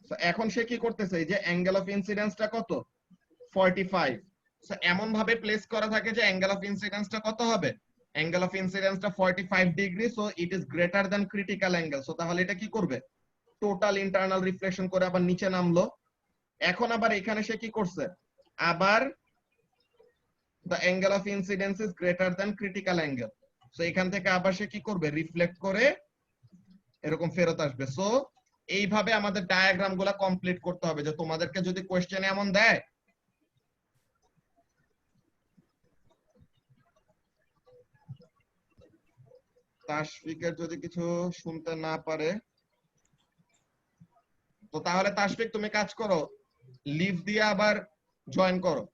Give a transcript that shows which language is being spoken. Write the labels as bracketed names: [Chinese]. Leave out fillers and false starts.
[Bangla] এখন সে কি করতেছে, এই যে অ্যাঙ্গেল অফ ইনসিডেন্সটা কত, 45। সো এমন ভাবে প্লেস করা থাকে যে অ্যাঙ্গেল অফ ইনসিডেন্সটা কত হবে, angle of ইনসিডেন্সটা 45 degree. [English] So it is greater than critical angle. [Bangla] So তাহলে এটা কি করবে, টোটাল ইন্টারনাল রিফ্লেকশন করে আবার নিচে নামলো। এখন আবার এখানে সে কি করছে, আবার [English] the angle of incidence is greater than critical angle. [Bangla] So এখান থেকে আবার সে কি করবে, রিফ্লেক্ট করে এরকম ফেরত আসবে। সো এইভাবে আমাদের ডায়াগ্রাম গুলা কমপ্লিট করতে হবে। যে তোমাদেরকে যদি কোশ্চেন এমন দেয়, তাশফিকের যদি কিছু শুনতে না পারে, তো তাহলে তাশফিক তুমি কাজ করো, লিভ দিয়ে আবার জয়েন করো।